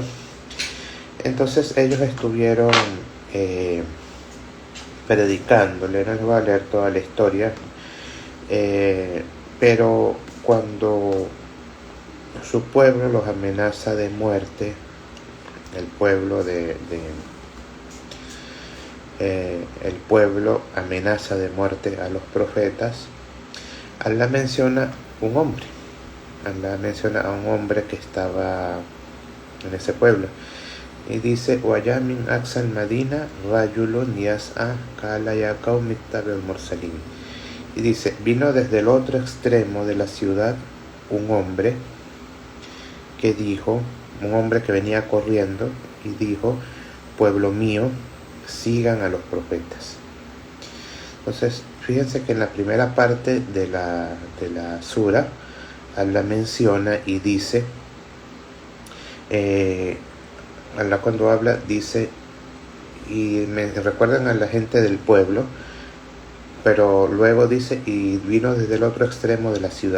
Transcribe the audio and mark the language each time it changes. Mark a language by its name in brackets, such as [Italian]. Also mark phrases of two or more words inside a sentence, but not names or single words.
[Spanish] Entonces ellos estuvieron predicándole, no les voy a leer toda la historia, pero cuando su pueblo los amenaza de muerte, el pueblo el pueblo amenaza de muerte a los profetas, Allah menciona un hombre. Allah menciona a un hombre que estaba en ese pueblo y dice [Arabic] وَيَا مِنْ أَقْصَى الْمَدِينَةِ رَجُلٌ يَسْعَى قَالَ يَا قَوْمِ اتَّبِعُوا الْمُرْسَلِينَ. [Spanish] Y dice, vino desde el otro extremo de la ciudad un hombre que dijo, un hombre que venía corriendo y dijo, pueblo mío, sigan a los profetas. Entonces, fíjense que en la primera parte de la sura, Allah menciona y dice, Allah cuando habla dice, y me recuerdan a la gente del pueblo, pero luego dice, y vino desde el otro extremo de la ciudad.